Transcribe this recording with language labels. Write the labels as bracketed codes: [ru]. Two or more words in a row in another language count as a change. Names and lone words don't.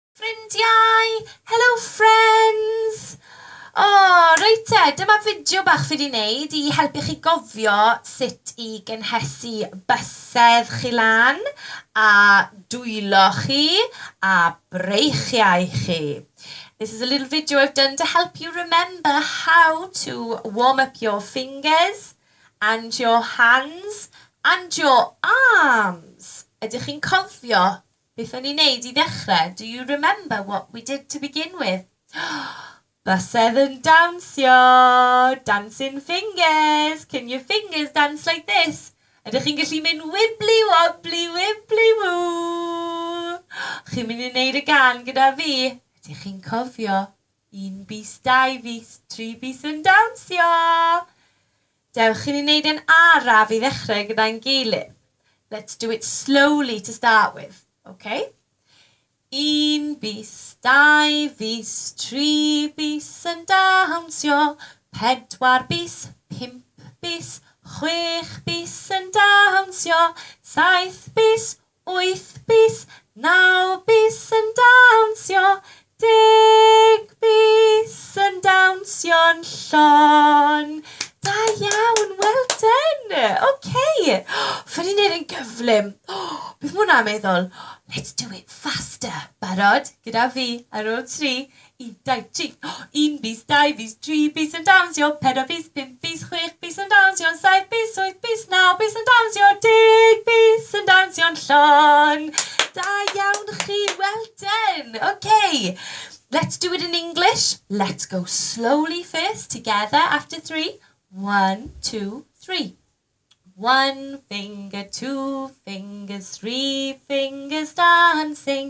[cy] Ffrindiau! [en] Hello friends! [cy] Reit te, dyma fideo bach fi wedi wneud i helpu chi gofio sut i gynhesu bysedd chi lan, a dwylo chi, a breichiau chi. [en] This is a little video I've done to help you remember how to warm up your fingers and your hands and your arms. [cy] Ydych chi'n cofio beth o'n i'n neud i ddechrau? [en] Do you remember what we did to begin with? [cy] Bysedd yn dawnsio, [en] dancing fingers. Can your fingers dance like this? [cy] Ydych chi'n gallu mynd [en] wibbly wobbly wibbly woo? [cy] Chi'n mynd i wneud y gan gyda fi? Ydych chi'n cofio? 1 bis, 2 bis, 3 bis yn dawnsio. Dewch chi'n wneud yn araf i ddechrau gyda'n gilydd. [en] Let's do it slowly to start with, okay? [cy] 1 bis, 2 bis, 3 bis yn dawnsio. 4 bis, 5 bis, 6 bis yn dawnsio. 7 bis, 8 bis, 9 bis yn dawnsio. 10 bis yn dawnsio'n llon. Da iawn, [en] well done. Okay. [cy] Fyddi wneud yn gyflym. Beth mwyn am meddwl? [en] Let's do it faster. [cy] Barod? Gyda fi ar ôl 3. 1, 2, 3. 1 bis, 2 bis, 3 bis yn dawnsio. 4 bis, 5 bis, 6 bis yn dawnsio. 7 bis, 8 bis, 9 bis yn dawnsio. 10 bis yn dawnsio'n llon. Da iawn chi, [en] well done. Okay. Let's do it in English. Let's go slowly first, together after 3. 1, 2, 3. 1 finger, 2 fingers, 3 fingers dancing.